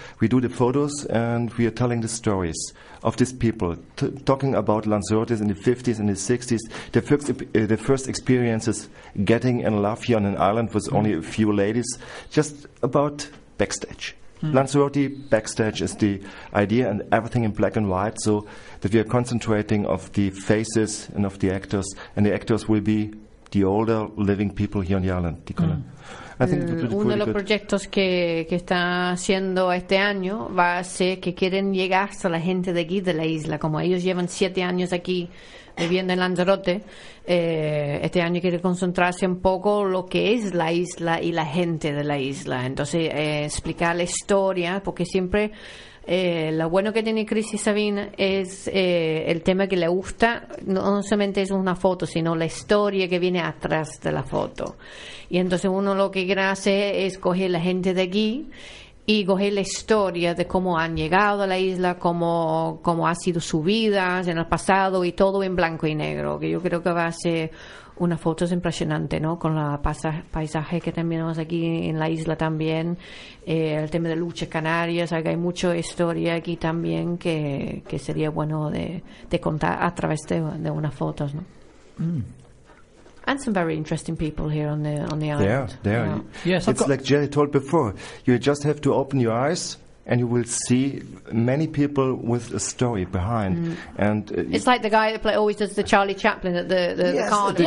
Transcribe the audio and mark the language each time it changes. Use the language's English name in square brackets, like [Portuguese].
[English] We do the photos, and we are telling the stories of these people, talking about Lanzarote in the 50s and the 60s, the first experiences getting in love here on an island with only a few ladies, just about backstage. Mm. Lanzarote backstage is the idea, and everything in black and white, so that we are concentrating of the faces and of the actors, and the actors will be the older living people here on the island. [Spanish] Uno de los proyectos que está haciendo este año va a ser que quieren llegar a la gente de aquí, de la isla, como ellos llevan 7 años aquí viviendo en Lanzarote. Este año quiere concentrarse un poco lo que es la isla y la gente de la isla. Entonces, explicar la historia, porque siempre lo bueno que tiene Chris y Sabine es el tema que le gusta, no solamente es una foto, sino la historia que viene atrás de la foto. Y entonces uno lo que quiere hacer es coger la gente de aquí y coger la historia de cómo han llegado a la isla, cómo ha sido su vida en el pasado, y todo en blanco y negro, que yo creo que va a ser una foto impresionante, ¿no? Con la paisaje que tenemos aquí en la isla también, el tema de luchas canarias, hay mucha historia aquí también que sería bueno de contar a través de unas fotos, ¿no? Mm. [English] And some very interesting people here on the island. There. Yes, it's like Jerry told before. You just have to open your eyes, and you will see many people with a story behind. Mm. And it's like the guy that always does the Charlie Chaplin at the carnival.